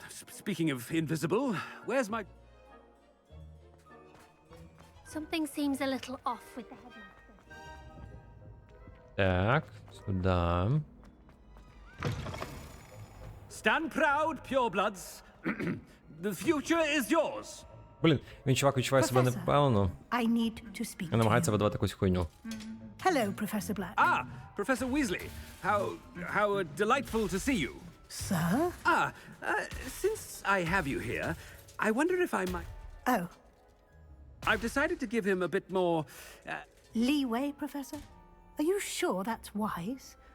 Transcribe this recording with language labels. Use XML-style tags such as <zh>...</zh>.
<en>Speaking of invisible, where's my... Something seems a little off with the headmaster.</en> <uk>Так, сюди.</uk> <en>Stand proud, purebloods. The future is yours.</en> <uk>Блін, він чувак відчуває себе непевно.</uk> <en>I need to speak</en> <uk>І намагається видавати якусь хуйню.</uk> <en>Hello, Professor Black. Ah, Professor Weasley. How delightful to see you. Sir? Since I have you here, I wonder if I might... Oh. I've decided to give him a bit more... Leeway, Professor? Are you sure that's wise?</en>